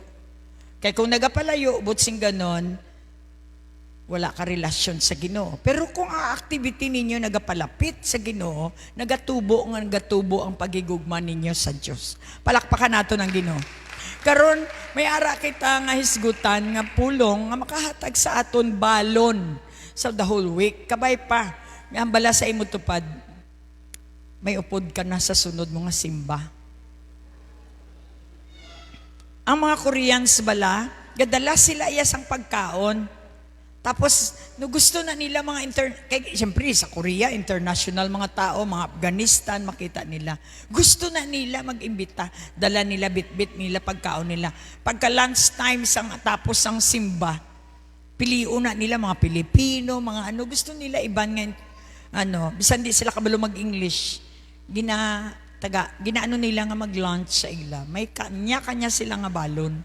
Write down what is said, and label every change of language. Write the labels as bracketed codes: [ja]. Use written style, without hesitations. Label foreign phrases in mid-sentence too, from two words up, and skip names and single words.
[hil] Kaya kung nagapalayo, butsing ganon, wala ka relasyon sa Ginoo. Pero kung ang activity ninyo nagapalapit sa Ginoo, nagatubo ang pagigugma ninyo sa Diyos. Palakpakan nato ng Ginoo. Karon may ara kita nga hisgutan nga pulong nga makahatag sa aton balon sa [en] the whole week. [hil] Kabay pa, nga bala sa imo tupad, may upod ka na sa sunod mo nga simba. Ang mga Koreans bala, gadala sila iyas ang pagkaon. Tapos, no gusto na nila kaya siyempre sa Korea, international mga tao, mga Afghanistan, makita nila. Gusto na nila mag-imbita. Dala nila, bit-bit nila, pagkaon nila. Pagka lunchtime, tapos ang simba, piliun na nila mga Pilipino, mga gusto nila iban nga, bisan di sila kabalo mag-English, ginaano nila nga mag-lunch sa ila. May kanya-kanya sila nga balon.